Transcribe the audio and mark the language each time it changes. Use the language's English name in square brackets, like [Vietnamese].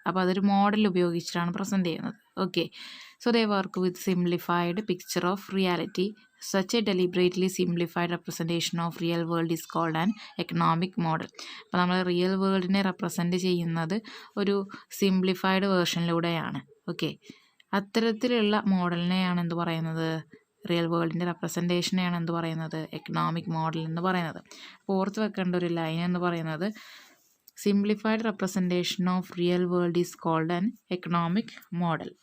[Malayalam] അപ്പോൾ അതൊരു മോഡൽ ഉപയോഗിച്ചിട്ടാണ് പ്രസൻറ്റ് ചെയ്യുന്നത്. [English] Okay, so they work with simplified picture of reality. Such a deliberately simplified representation of real world is called an economic model. [Malayalam] അപ്പോൾ നമ്മൾ real വേൾഡിനെ represent ചെയ്യുന്നത് ഒരു simplified വേർഷനിലൂടെയാണ്. Okay, അത്തരത്തിലുള്ള മോഡലിനെയാണ് എന്ത് പറയുന്നത്? റിയൽ വേൾഡിൻ്റെ റെപ്രസെൻറ്റേഷനെയാണ് എന്ത് പറയുന്നത്? എക്കണോമിക് മോഡൽ എന്ന് പറയുന്നത്. അപ്പോൾ ഓർത്ത് വെക്കേണ്ട ഒരു ലൈൻ എന്ന് പറയുന്നത്, [English] Simplified representation of real world is called an economic model.